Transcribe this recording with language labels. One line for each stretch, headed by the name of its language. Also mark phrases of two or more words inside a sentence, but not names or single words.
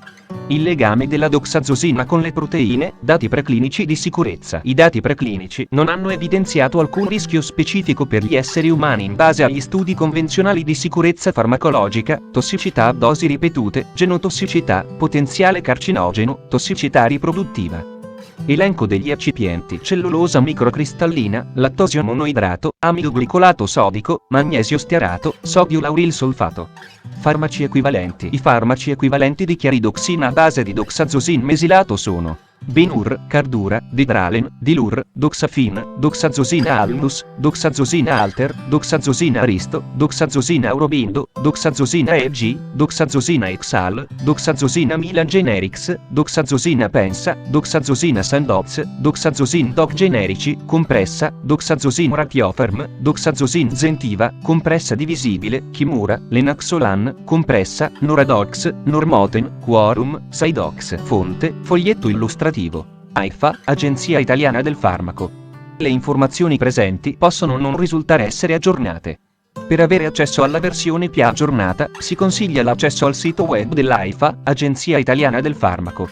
Italian: Il legame della doxazosina con le proteine, dati preclinici di sicurezza. I dati preclinici non hanno evidenziato alcun rischio specifico per gli esseri umani in base agli studi convenzionali di sicurezza farmacologica, tossicità a dosi ripetute, genotossicità, potenziale carcinogeno, tossicità riproduttiva. Elenco degli eccipienti: cellulosa microcristallina, lattosio monoidrato, amido glicolato sodico, magnesio stearato, sodio lauril solfato. Farmaci equivalenti. I farmaci equivalenti di chiaridoxina a base di doxazosina mesilato sono Benur, Cardura, Didralen, Dilur, Doxafin, Doxazosina Alnus, Doxazosina Alter, Doxazosina Aristo, Doxazosina Aurobindo, Doxazosina EG, Doxazosina Exal, Doxazosina Milan Generics, Doxazosina Pensa, Doxazosina Sandoz, Doxazosina Doc Generici, compressa, Doxazosina Ratiofarm, Doxazosina Zentiva, compressa divisibile, Kimura, Lenaxolan, compressa, Noradox, Normoten, Quorum, Sidox. Fonte, foglietto illustrativo. AIFA, Agenzia Italiana del Farmaco. Le informazioni presenti possono non risultare essere aggiornate. Per avere accesso alla versione più aggiornata, si consiglia l'accesso al sito web dell'AIFA, Agenzia Italiana del Farmaco.